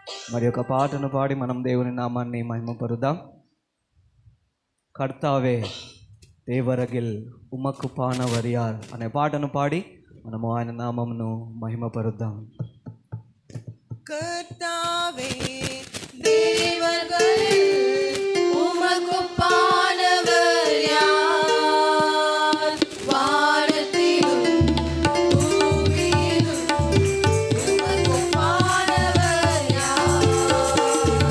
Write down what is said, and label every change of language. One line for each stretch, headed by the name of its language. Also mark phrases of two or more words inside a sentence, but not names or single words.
Telugu: మరి ఒక పాటను పాడి మనం దేవుని నామాన్ని మహిమపరుద్దాం. కర్తావే దేవరగిల్ ఉమకు పానవరియార్ అనే పాటను పాడి మనము ఆయన నామమును మహిమపరుద్దాం.
Tamil: கர்த்தாவே தேவர்களில் உமக்கு பானவர் யார்? வானத்திலும் பூமியிலும் உமக்கு பானவர் யார்?